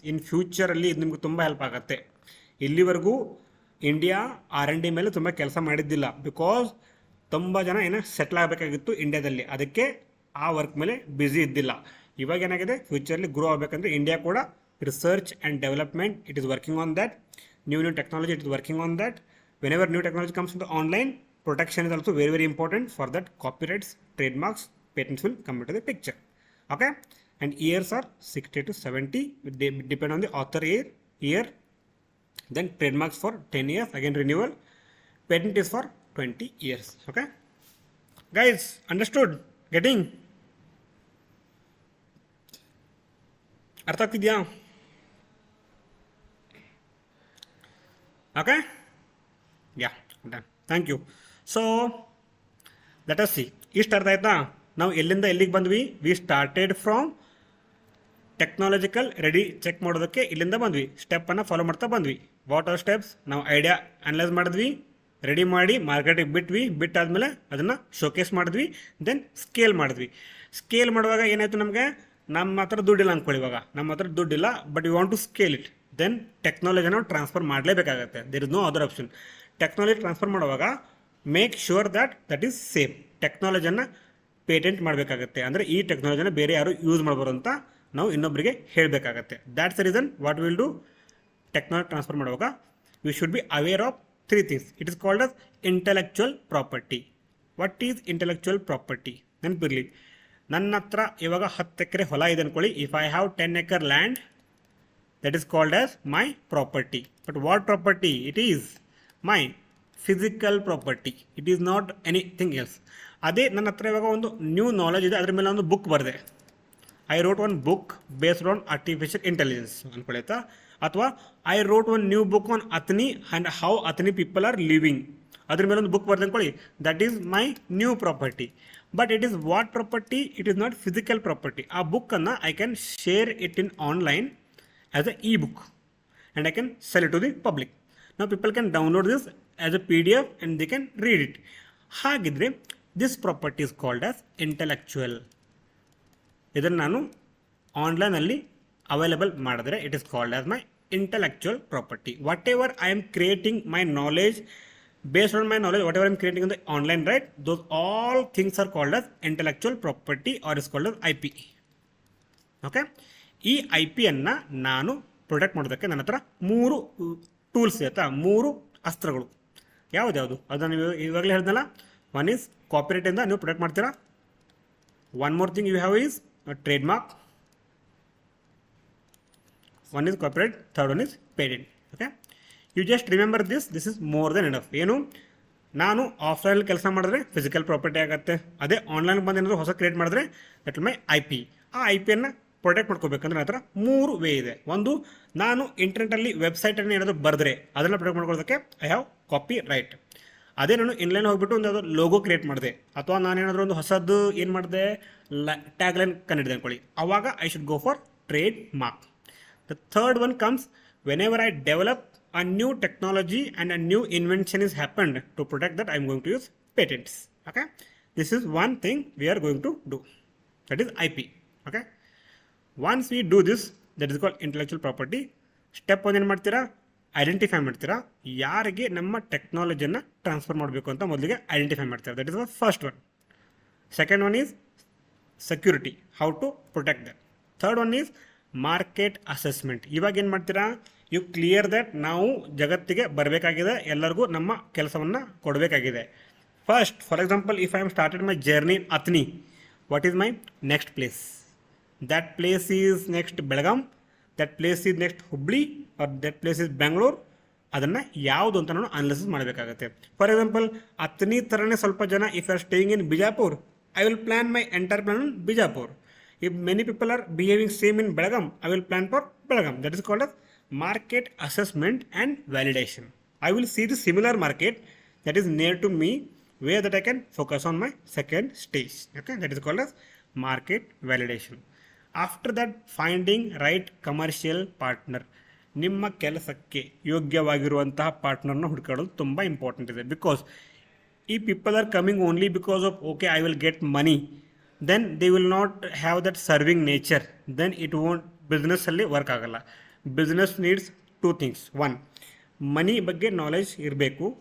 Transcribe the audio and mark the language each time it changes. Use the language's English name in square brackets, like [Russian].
[Kannada] ಇನ್ ಫ್ಯೂಚರಲ್ಲಿ ಇದು ನಿಮ್ಗೆ ತುಂಬ ಹೆಲ್ಪ್ ಆಗುತ್ತೆ. ಇಲ್ಲಿವರೆಗೂ ಇಂಡಿಯಾ R&D ಮೇಲೆ ತುಂಬ ಕೆಲಸ ಮಾಡಿದ್ದಿಲ್ಲ, ಬಿಕಾಸ್ ತುಂಬ ಜನ ಏನೋ ಸೆಟ್ಲ್ ಆಗಬೇಕಾಗಿತ್ತು ಇಂಡಿಯಾದಲ್ಲಿ, ಅದಕ್ಕೆ ಆ ವರ್ಕ್ ಮೇಲೆ ಬ್ಯುಸಿ ಇದ್ದಿಲ್ಲ. ಇವಾಗ ಏನಾಗಿದೆ, [English] ಫ್ಯೂಚರ್ಲಿ ಗ್ರೋ ಆಗಬೇಕಂದ್ರೆ ಇಂಡಿಯಾ ಕೂಡ research and development, it is working on that. New technology, it is working on that. Whenever new technology comes in the online, protection is also very very important. For that copyrights, trade marks, patents will come to the picture. Okay, and years are 60 to 70, they depend on the author year. Then trademarks for 10 years, again renewal. Patent is for 20 years. Okay, guys, understood? [Kannada] Getting ಅರ್ಥ ಆಗ್ತಿದ್ಯಾ? [English] Okay, yeah, done. Thank you. So let us see, [Kannada] ಇಷ್ಟು ಅರ್ಥ ಆಯ್ತಾ? ನಾವು ಎಲ್ಲಿಂದ ಎಲ್ಲಿಗೆ ಬಂದ್ವಿ? [English] we started from technological ready check [Kannada] ಮಾಡೋದಕ್ಕೆ ಇಲ್ಲಿಂದ ಬಂದ್ವಿ, ಸ್ಟೆಪ್ಪನ್ನು ಫಾಲೋ ಮಾಡ್ತಾ ಬಂದ್ವಿ. [English] What are steps? [Kannada] ನಾವು ಐಡಿಯಾ ಅನಲೈಸ್ ಮಾಡಿದ್ವಿ, ರೆಡಿ ಮಾಡಿ ಮಾರ್ಕೆಟಿಗೆ ಬಿಟ್ವಿ, ಬಿಟ್ಟಾದ್ಮೇಲೆ ಅದನ್ನು ಶೋಕೇಸ್ ಮಾಡಿದ್ವಿ, ದೆನ್ ಸ್ಕೇಲ್ ಮಾಡಿದ್ವಿ. ಸ್ಕೇಲ್ ಮಾಡುವಾಗ ಏನಾಯಿತು, ನಮಗೆ ನಮ್ಮ ಹತ್ರ ದುಡ್ಡಿಲ್ಲ ಅಂದ್ಕೊಳ್ಳಿ. ಇವಾಗ ನಮ್ಮ ಹತ್ರ ದುಡ್ಡಿಲ್ಲ, [English] but you want to scale it, [Kannada] then ಟೆಕ್ನಾಲಜಿನ transfer ಮಾಡಲೇಬೇಕಾಗತ್ತೆ. [English] There is no other option. Technology transfer ಮಾಡುವಾಗ make sure that is safe. [Kannada] ಟೆಕ್ನಾಲಜಿಯನ್ನು patent ಮಾಡಬೇಕಾಗತ್ತೆ, ಅಂದರೆ ಈ ಟೆಕ್ನಾಲಜಿನ ಬೇರೆ ಯಾರು ಯೂಸ್ ಮಾಡಬಾರ್ದು ಅಂತ ನಾವು ಇನ್ನೊಬ್ಬರಿಗೆ ಹೇಳಬೇಕಾಗತ್ತೆ. [English] That's the reason what will do, technology transfer ಮಾಡುವಾಗ we should be aware of 3 things. It is called as intellectual property. What is intellectual property? [Kannada] ನೆನಪಿರಲಿ, ನನ್ನ ಹತ್ರ ಇವಾಗ 10 ಎಕರೆ ಹೊಲ ಇದೆ ಅಂದ್ಕೊಳ್ಳಿ. [English] If I have 10 acre land, that is called as my property. But what property? It is my physical property. It is not anything else. [Kannada] ಅದೇ ನನ್ನ ಹತ್ರ ಇವಾಗ ಒಂದು ನ್ಯೂ ನಾಲೆಜ್ ಇದೆ, ಅದ್ರ ಮೇಲೆ ಒಂದು ಬುಕ್ ಬರೆದೆ. [English] I wrote one book based on artificial intelligence ಅನ್ಕೊಳತ್ತಾ, ಅಥವಾ I wrote one new book on ಅತ್ನಿ and how ಅತ್ನಿ people are living, [Kannada] ಅದ್ರ ಮೇಲೆ ಒಂದು ಬುಕ್ ಬರ್ದು ಅನ್ಕೊಳ್ಳಿ, [English] That is my new property. But it is what property? It is not physical property. ಆ ಬುಕ್ಕನ್ನು I can share it in online as a ebook and I can sell it to the public. ನಾವು people can download this as a PDF and they can read it. ಹಾಗಿದ್ರೆ this property is called as intellectual. [Kannada] ಇದನ್ನು ನಾನು ಆನ್ಲೈನಲ್ಲಿ available ಮಾಡಿದ್ರೆ [English] It is called as my intellectual property. Whatever I am creating my knowledge, based on my knowledge, whatever I am creating on the online, right, those all things are called as intellectual property or is called as IP. [Kannada] Okay, ಈ IP ಅನ್ನು ನಾನು protect ಮಾಡೋದಕ್ಕೆ ನನ್ನ ಹತ್ರ 3 tools ಆಯ್ತಾ, 3 ಅಸ್ತ್ರಗಳು. ಯಾವ್ದು ಅದನ್ನು ನೀವು ಇವಾಗಲೇ ಹೇಳಿದ್ನಲ್ಲ, ಒನ್ ಈಸ್ ಕಾಪಿರೈಟಿಂದ ನೀವು ಪ್ರೊಟೆಕ್ಟ್ ಮಾಡ್ತೀರಾ. [English] One more thing you have is trade mark, one is copyright, third one is patent. [Kannada] Okay, [English] You just remember this is more then enough. [Kannada] ಏನು, ನಾನು ಆಫ್ಲೈನಲ್ಲಿ ಕೆಲಸ ಮಾಡಿದ್ರೆ ಫಿಸಿಕಲ್ ಪ್ರಾಪರ್ಟಿ ಆಗುತ್ತೆ, ಅದೇ ಆನ್ಲೈನ್ ಬಂದು ಏನಾದರೂ ಹೊಸ ಕ್ರಿಯೇಟ್ ಮಾಡಿದ್ರೆ ದಟ್ ಮೈ IP. ಆ IP-ಯನ್ನು ಪ್ರೊಟೆಕ್ಟ್ ಮಾಡ್ಕೋಬೇಕಂದ್ರೆ ನನ್ನ ಹತ್ರ 3 ವೇ ಇದೆ. ಒಂದು, ನಾನು ಇಂಟರ್ನೆಟಲ್ಲಿ ವೆಬ್ಸೈಟನ್ನು ಏನಾದರೂ ಬರೆದ್ರೆ ಅದನ್ನು ಪ್ರೊಟೆಕ್ಟ್ ಮಾಡ್ಕೊಳ್ಳೋದಕ್ಕೆ [English] I have copy right. [Kannada] ಅದೇ ನಾನು ಇನ್ಲೈನ್ ಹೋಗ್ಬಿಟ್ಟು ಒಂದು ಯಾವುದೋ ಲೋಗೋ ಕ್ರಿಯೇಟ್ ಮಾಡಿದೆ, ಅಥವಾ ನಾನೇನಾದರೂ ಒಂದು ಹೊಸದು ಏನು ಮಾಡಿದೆ, ಟ್ಯಾಗ್ ಲೈನ್ ಕಂಡಿಡಿದೆ ಅಂದ್ಕೊಳ್ಳಿ, ಅವಾಗ [English] I should go for trade mark. The third one comes whenever I develop a new technology and a new invention is happened. To protect that, I am going to use patents. Okay, this is one thing we are going to do, that is IP. Okay, once we do this, that is called intellectual property. [Kannada] Step 1 ಏನು ಮಾಡ್ತೀರಾ, identify ಮಾಡ್ತೀರಾ, ಯಾರಿಗೆ ನಮ್ಮ ಟೆಕ್ನಾಲಜಿಯನ್ನು transfer ಮಾಡಬೇಕು ಅಂತ ಮೊದಲಿಗೆ identify ಮಾಡ್ತೀರಾ. [English] That is the first one. Second one is security, how to protect that. Third one is market assessment. [Kannada] ಇವಾಗ ಏನು ಮಾಡ್ತೀರಾ, ಯು ಕ್ಲಿಯರ್ ದಟ್ ನಾವು ಜಗತ್ತಿಗೆ ಬರಬೇಕಾಗಿದೆ, ಎಲ್ಲರಿಗೂ ನಮ್ಮ ಕೆಲಸವನ್ನು ಕೊಡಬೇಕಾಗಿದೆ. [English] First, for example, if I am started my journey in Athni, what is my next place? That place is next Belgaum, that place is next Hubli, or that place is Bengaluru. [Kannada] ಅದನ್ನು ಯಾವುದು ಅಂತ ನಾನು ಅನಾಲಿಸಿಸ್ ಮಾಡಬೇಕಾಗುತ್ತೆ. [English] For example, Athni ಥರನೇ ಸ್ವಲ್ಪ ಜನ if are staying in Bijapur, I will plan my entire plan in Bijapur. If many people are behaving same in Belgaum, I will plan for Belgaum. That is called as market assessment and validation. I will see the similar market that is near to me, where that I can focus on my second stage. Okay, that is called as market validation. After that, finding right commercial partner. [Kannada] ನಿಮ್ಮ ಕೆಲಸಕ್ಕೆ ಯೋಗ್ಯವಾಗಿರುವಂತಹ ಪಾರ್ಟ್ನರ್ನ ಹುಡುಕಾಡೋದು ತುಂಬ important ಇದೆ. [English] because ಈ people are coming only because of okay I will get money, then they will not have that serving nature, then it won't, business [Kannada] ಅಲ್ಲಿ work ಆಗಲ್ಲ. [English] Business needs 2 things. 1, [Kannada] ಮನಿ ಬಗ್ಗೆ knowledge ಇರಬೇಕು.